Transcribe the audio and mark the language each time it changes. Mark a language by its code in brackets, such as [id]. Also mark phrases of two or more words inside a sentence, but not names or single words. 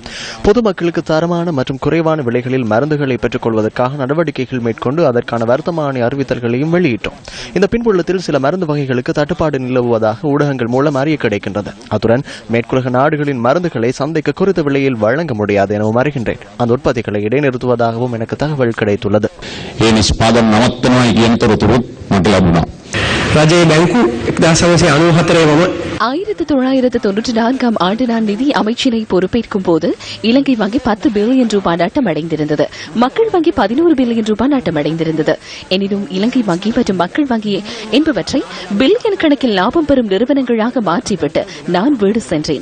[ta] பொதுமக்களுக்கு தரமான மற்றும் குறைவான விலைகளில் மருந்துகளை பெற்றுக் கொள்வதற்காக நடவடிக்கைகள் மேற்கொண்டு அதற்கான வர்த்தமானி அறிவித்தல்களையும் வெளியிட்டோம். இந்த பின்புலத்தில் சில மருந்து வகைகளுக்கு தட்டுப்பாடு நிலவுவதாக ஊடகங்கள் மூலம் அறிய கிடைக்கின்றது. அத்துடன் மேற்குலக நாடுகளின் மருந்துகளை சந்தைக்கு குறித்த விலையில் வழங்க முடியாது எனவும் அறிகின்றேன். அந்த உற்பத்திகளை இடைநிறுத்துவதாகவும் எனக்கு தகவல் கிடைத்துள்ளது. [si] ඒ නිෂ්පාදන නවත්තනවා කියන තොරතුරුත් මට ලැබුණා. රජයේ බැංකු 1994 [ta] 1994 ஆண்டு நான் நிதி அமைச்சினை பொறுப்பேற்கும் போது இலங்கை வங்கி 10 பில்லியன் ரூபாய் நட்டமடைந்திருந்தது. மக்கள் வங்கி 11 பில்லியன் ரூபாய் நட்டமடைந்திருந்தது. எனினும் இலங்கை வங்கி மற்றும் மக்கள் வங்கி என்பவற்றை பில்லியன் கணக்கில் லாபம் பெறும் நிறுவனங்களாக மாற்றிவிட்டு நான் வீடு சென்றேன்.